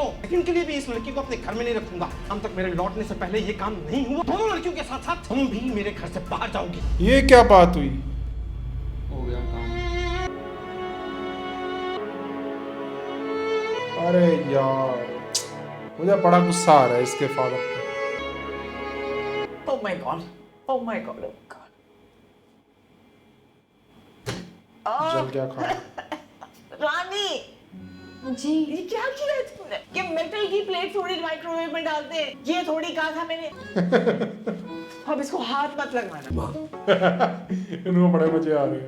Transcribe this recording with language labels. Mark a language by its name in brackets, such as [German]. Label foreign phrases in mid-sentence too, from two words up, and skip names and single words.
[Hindi] लेकिन के लिए भी इस लड़की को अपने घर में नहीं रखूंगा। हम तक मेरे लौटने से पहले ये काम नहीं हुआ। दोनों लड़कियों के साथ साथ तुम भी मेरे घर से बाहर जाओगी। ये क्या बात हुई? हो गया काम। अरे यार मुझे बड़ा गुस्सा आ रहा है इसके फादर पे। [English] Oh my god. Oh my god. Oh god. [Hindi] जल क्या खा? रानी जी ये क्या किया है तुमने? कि मेटल की प्लेट थोड़ी माइक्रोवेव में डालते हैं। ये थोड़ी कहा था मैंने। अब इसको हाथ मत लगाना। इनको बड़े मजे आ रहे हैं।